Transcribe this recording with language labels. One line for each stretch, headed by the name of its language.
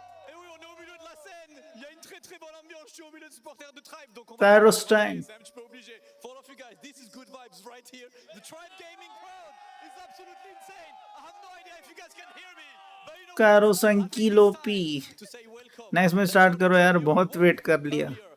French: Et oui, on est au milieu de la scène. Il y a une très très bonne ambiance. Je suis au milieu de supporters de Tribe, donc on va. Pyrostang. C'est un petit peu obligé.
English: For all of you guys, this is good vibes right here. The Tribe gaming crowd is absolutely insane. I have no idea if you guys can hear me. But you know, कारो संकीलो पी to say welcome.
Hindi: Next में start करो यार बहुत wait कर लिया